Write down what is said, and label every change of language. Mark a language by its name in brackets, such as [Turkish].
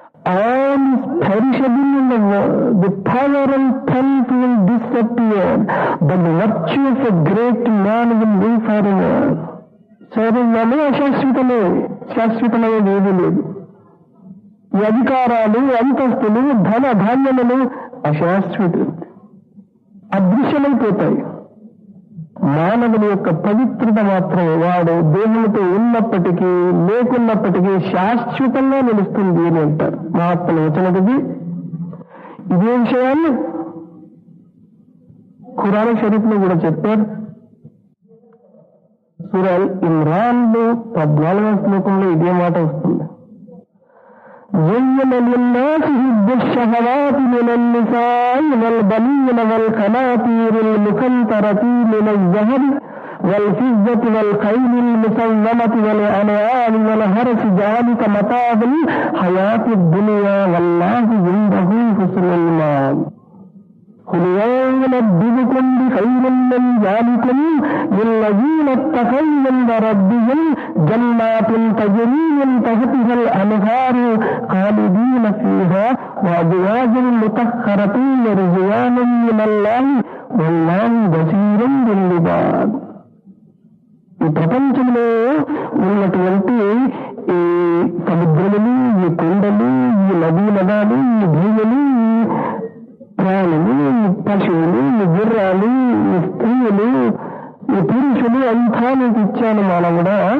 [English] All is perishable in the world. The power and strength will disappear, but the virtue of a great man will live forever. [Telugu] శరీరమే అశాశ్వతమే, శాశ్వతమైనది ఏది లేదు. ఈ అధికారాలు, అంతస్తులు, ధన ధాన్యములు అశాశ్వతం, అదృశ్యమైపోతాయి. మానవుని యొక్క పవిత్రత మాత్రం వాడు దేహంతో ఉన్నప్పటికీ లేకున్నప్పటికీ శాశ్వతంగా నిలుస్తుంది అని అంటారు మహాత్ములు వచనది. ఇదే విషయాన్ని ఖురాన్ షరీఫ్ లో కూడా చెప్పారు. సూరా ఇమ్రాన్ లో 14వ శ్లోకంలో ఇదే మాట వస్తుంది. [Arabic] زين للناس حب الشهوات من النساء والبنين والقناطير المقنطرة من الذهب والفضة والخيل المسومة والأنعام والحرث ذلك متاع الحياة الدنيا والله عنده حسن المآب. قل ينبئكم بخير من ذلكم للذين اتقوا عند ربهم جنات تجري من تحتها الأنهار خالدين فيها وأزواج مطهرة ورضوان من الله والله بصير بالعباد. [Telugu] ఈ ప్రపంచంలో ఉన్నటువంటి ఈ సముద్రములు, ఈ కొండలు, ఈ నదీ నదాలు, ఈ భూములు, ప్రాణులు, పశువులు, ఈ గుర్రాలు, ఈ స్త్రీలు, ఈ పురుషులు అంతా నీకు ఇచ్చాను మానవుడా.